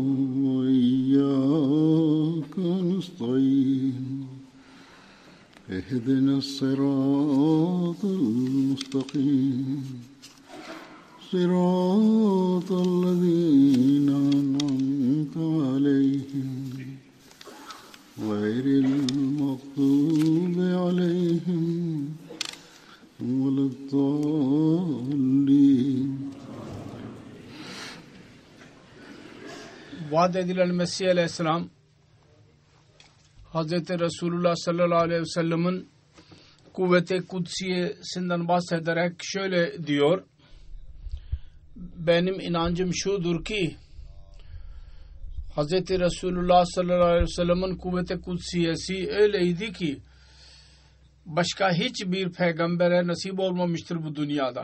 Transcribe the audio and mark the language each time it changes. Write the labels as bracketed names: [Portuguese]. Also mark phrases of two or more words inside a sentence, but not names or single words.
[Arabic] وإياك نستعين اهدنا الصراط المستقيم صراط الذين أنعمت عليهم غير المغضوب عليهم ولا الضالين. [Turkish] Vaad edilen Mesih Aleyhisselam Hazreti Resulullah [Arabic] صلى الله عليه وسلم'in [Turkish] kuvveti kudsiyesinden bahsederek şöyle diyor: benim inancım şudur ki Hazreti Resulullah [Arabic] صلى الله عليه وسلم'in [Turkish] kuvveti kudsiyesi öyleydi ki başka hiçbir peygambere nasip olmamıştır bu dünyada.